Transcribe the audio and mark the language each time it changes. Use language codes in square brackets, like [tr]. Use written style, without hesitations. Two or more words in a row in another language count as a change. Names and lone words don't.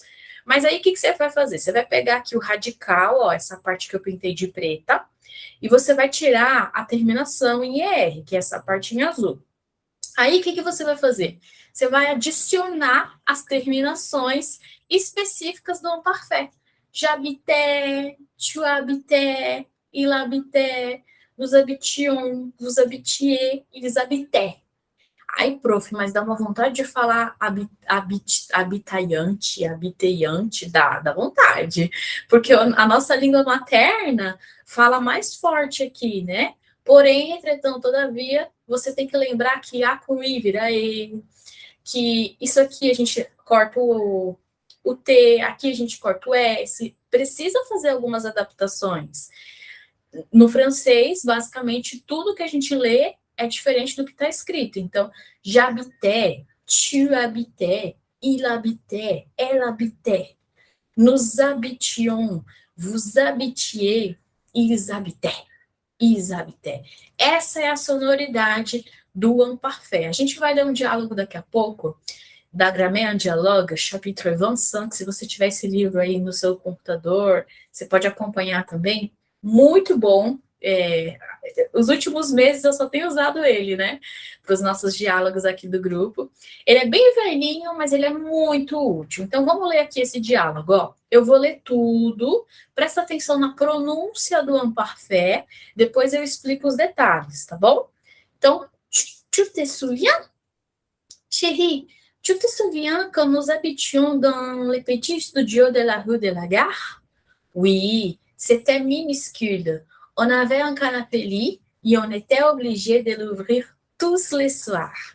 [pt] Mas aí, o que você vai fazer? Você vai pegar aqui o radical, ó, essa parte que eu pintei de preta, e você vai tirar a terminação em ER, que é essa parte em azul. Aí, o que você vai fazer? Você vai adicionar as terminações específicas do imparfait. [fr] J'habitais, tu habitais, il habitait, nous habitions, vous habitiez, ils habitaient. [pt] Ai, prof, mas dá uma vontade de falar habitante, dá vontade. Porque a nossa língua materna fala mais forte aqui, né? Porém, entretanto, todavia, você tem que lembrar que A com I vira E, que isso aqui a gente corta o T, aqui a gente corta o S. Precisa fazer algumas adaptações. No francês, basicamente, tudo que a gente lê é diferente do que está escrito. Então, [fr] j'habitais, tu habitais, il habitait, elle habitait, nous habitions, vous habitiez, ils habitaient, ils habitaient. [pt] Essa é a sonoridade do imparfait. A gente vai ler um diálogo daqui a pouco, da Grammaire en Dialogue, chapitre 25, se você tiver esse livro aí no seu computador, você pode acompanhar também. Muito bom. Os últimos meses eu só tenho usado ele, né? Para os nossos diálogos aqui do grupo. Ele é bem velhinho, mas ele é muito útil. Então, vamos ler aqui esse diálogo. Ó. Eu vou ler tudo. Presta atenção na pronúncia do imparfait. Depois eu explico os detalhes, tá bom? Então, [fr] tu te souviens? Chérie, tu te souviens quand nous habitions dans les petits studios de la rue de la Gare? Oui, c'était minuscule. On avait un canapé lit et on était obligé de l'ouvrir tous les soirs.